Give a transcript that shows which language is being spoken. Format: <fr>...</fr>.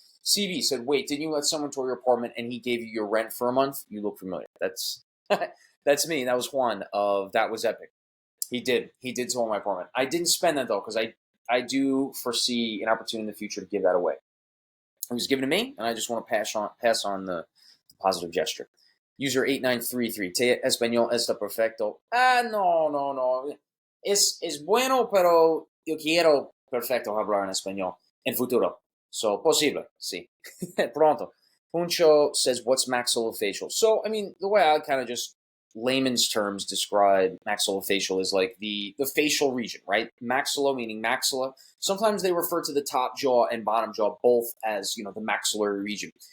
<en>CV said, "Wait, didn't you let someone tour your apartment and he gave you your rent for a month? You look familiar." That's that's me. That was Juan of That Was Epic. He did. He did tour my apartment. I didn't spend that though, because I do foresee an opportunity in the future to give that away. It was given to me, and I just want to pass on the positive gesture.</en> <es>User 8933, Te español esta perfecto. No. Es bueno, pero yo quiero perfecto hablar en español en futuro. So, posible, sí. Pronto.</es> <en>Puncho says, "What's maxillofacial?" So, I mean, the way I kind of just layman's terms describe maxillofacial is like the facial region, right? Maxilla meaning maxilla. Sometimes they refer to the top jaw and bottom jaw both as, the maxillary region.</en>